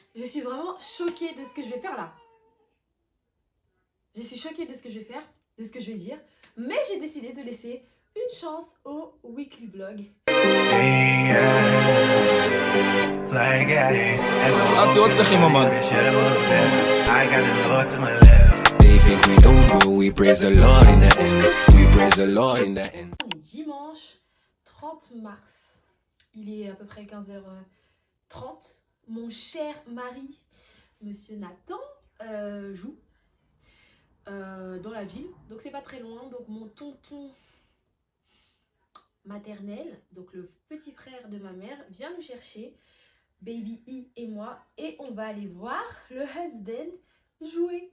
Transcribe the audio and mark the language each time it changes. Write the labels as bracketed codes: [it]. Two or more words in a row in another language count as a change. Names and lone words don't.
[fr] Je suis vraiment choquée de ce que je vais faire là. Je suis choquée de ce que je vais faire, de ce que je vais dire. Mais j'ai décidé de laisser une chance au [en] weekly vlog. [nl] Laat je wat zeggen, man. [en] They think we don't, but we praise the Lord in the end. We praise the Lord in the end. [fr] On est dimanche 30 mars. Il est à peu près 15h30. Mon cher mari, monsieur Nathan, joue dans la ville. Donc c'est pas très loin. Donc mon tonton maternel, donc le petit frère de ma mère, vient nous chercher, Baby E et moi, et on va aller voir le husband jouer.